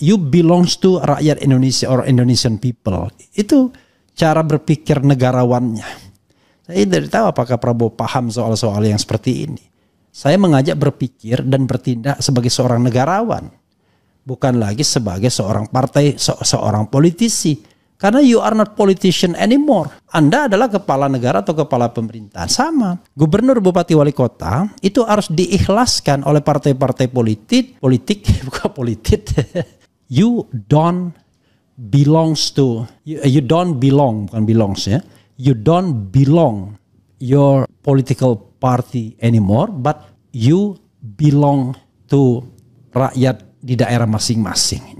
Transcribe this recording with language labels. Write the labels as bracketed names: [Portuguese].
[English] You belongs to [Indonesian] rakyat Indonesia [English] or Indonesian people. [Indonesian] Itu cara berpikir negarawannya. Saya tidak tahu apakah Prabowo paham soal-soal yang seperti ini. Saya mengajak berpikir dan bertindak sebagai seorang negarawan, bukan lagi sebagai seorang partai, seorang politisi. Karena [English] you are not politician anymore. [Indonesian] Anda adalah kepala negara atau kepala pemerintahan. Sama. Gubernur, bupati, wali kota itu harus diikhlaskan oleh partai-partai politik, bukan politik. [English] You don't belongs to, you don't belong, [Indonesian] bukan [English] belongs ya. You don't belong your political party anymore, but you belong to [Indonesian] rakyat di daerah masing-masing.